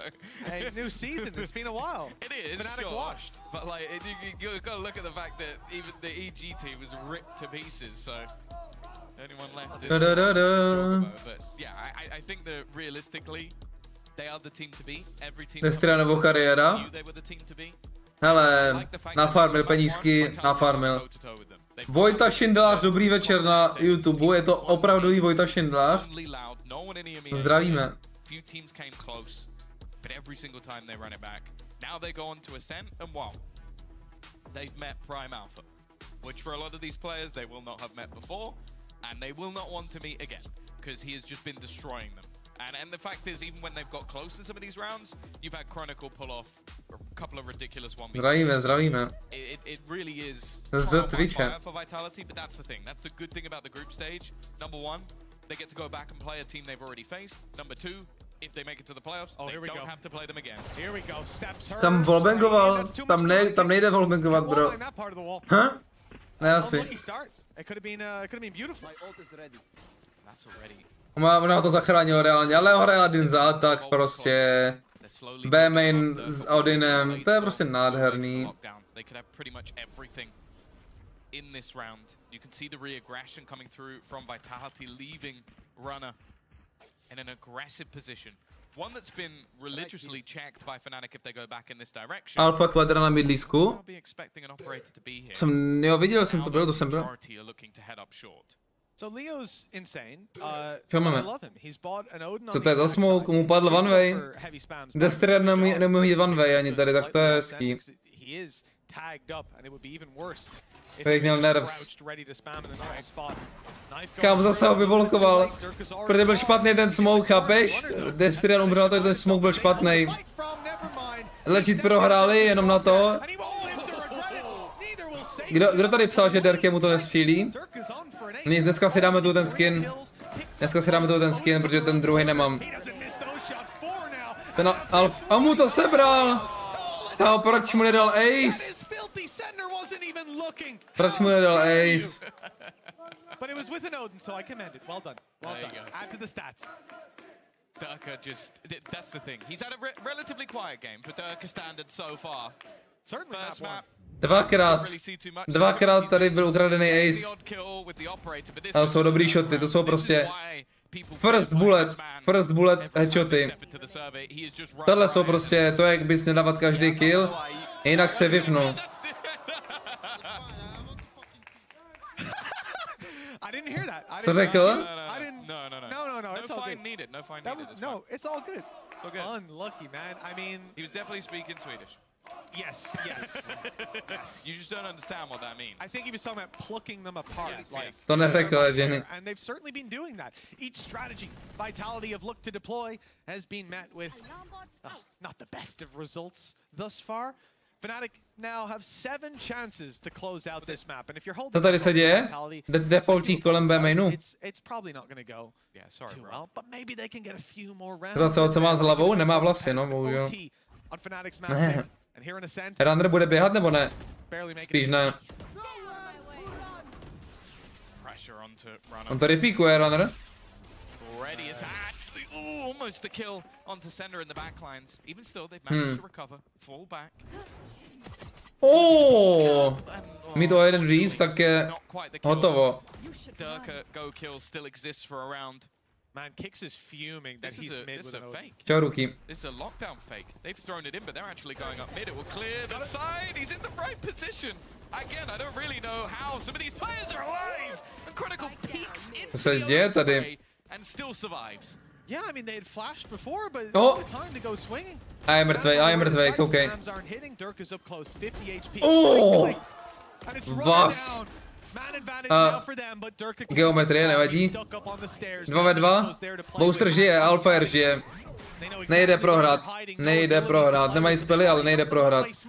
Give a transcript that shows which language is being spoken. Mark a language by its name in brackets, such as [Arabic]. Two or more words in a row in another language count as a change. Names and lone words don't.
[English] Hey, new season, it's been a while. It is, Fnatic sure. washed. But like, you've got to look at the fact that even the EG team was ripped to pieces, so... Anyone left is but yeah, I think that realistically they are the team to be. Every team [Czech] Nestranovou kariéra. Hele, nafarmil penízky, nafarmil. Vojta Šindlář, dobrý večer na YouTube, je to opravdový Vojta Šindlář. Zdravíme. [English] Which for a lot of these players they will not have met before. And they will not want to meet again, because he has just been destroying them. And the fact is, even when they've got close in some of these rounds, you've had Chronicle pull off a couple of ridiculous 1v. [Czech] Zdravíme. [English] It really is [Czech] Z Twitche. [English] for Vitality, but that's the thing. That's the good thing about the group stage. Number one, they get to go back and play a team they've already faced. Number two, if they make it to the playoffs, they don't have to play them again. Here we go. Steps her. [Czech] Tam wallbangoval, tam nejde wallbangovat, bro. Huh? Ne, asi. [English] It could have been beautiful. That's already. [Czech] Ona to zachránilo reálně, ale hraje Odin za atak prostě. B main s Odinem, to je prostě nádherný. [English] They could have pretty much everything in this round. You can see the re-aggression coming through from Vitality, leaving Runner in an aggressive position. One that's been religiously checked by Fnatic if they go back in this direction. [Czech] Alfa kvadra na mydlisku. Jo, viděl jsem to, to jsem byl. [English] So Leo's insane. [Czech] Co máme? [English] I love him. He's bought an Odin. [Czech] Co to je za smoke? Mu padl [English] one way. [Czech] Destrer nemůže jít [English] one way [Czech] ani tady, tak to je hezký. [English] He is tagged up and it would be even worse. [Czech] Bych měl nervs. Kámo, zase ho vyvolkoval. Protože byl špatný ten smoke, chápeš? Destrer umřel, tak ten smoke byl špatný. Legit prohráli jenom na to. Kdo tady psal, že Derke mu to nestřílí? Nic, dneska si dáme tu ten skin. Dneska si dáme tu ten skin, protože ten druhý nemám. Ten Alf... A mu to sebral! A proč mu nedal ace? Proč mu nedal ace? [English] But it was with an Odin, so I commend it. Well done. Well done. Add to the stats. Durka just... That's the thing. He's had a relatively quiet game for Durka standard so far. Certainly not one. [Czech] Dvakrát tady byl ukradený ace. Ale jsou dobrý shoty, to jsou prostě [English] first bullet headshoty. [Czech] Tohle jsou prostě to, jak bys nedávat každý kill, jinak se vypnu. Co řekl? [English] No, it's all good. No, it's all good. Unlucky, man. I mean, he was definitely speaking Swedish. Yes. You just don't understand what that means. I think he was talking about plucking them apart. [Czech] To neřekl, Jenny. [English] And they've certainly been doing that. Each strategy Vitality have looked to deploy has been met with not the best of results thus far. Fnatic now have 7 chances to close out this map, and if you're holding. [Czech] Co tady se děje? Defaultí kolem B mainu. [English] It's probably not going to go too well, but maybe they can get a few more rounds. [Czech] Zase co má s hlavou? Nemá vlasy, no, bohužel. Ne. Runner bude běhat nebo ne? Spíš ne. On tady píkuje Runner. [English] Almost the kill onto Sender in the backlines. Even still, they've managed to recover, fall back. [Czech] Mít o jeden víc, tak je hotovo. [English] Durka go kill still exists for a round. Man, Kicks is fuming that he's mid with a fake. [Czech] Čau, Ruky. [English] This is a lockdown fake. They've thrown it in, but they're actually going up mid. It will clear the side. He's in the right position. Again, I don't really know how some of these players are alive. And Chronicle peeks into the other and still survives. Yeah, I mean they had flashed before, but the time to go swinging. [Czech] A je mrtvej, koukej. Vas. Geometrie, nevadí. 2v2. Booster žije, Alfire žije. Nejde prohrát, nemají spely, ale nejde prohrát.